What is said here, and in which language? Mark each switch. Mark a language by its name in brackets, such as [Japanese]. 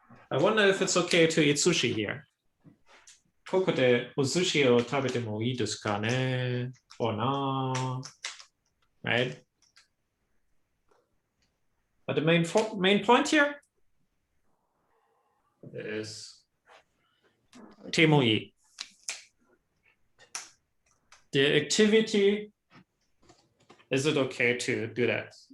[English] I wonder if it's okay to eat sushi here. [Japanese] ここでお寿司を食べてもいいですかね? [English] Or not, right? But the main point here is てもいい. The activity, is it okay to do that?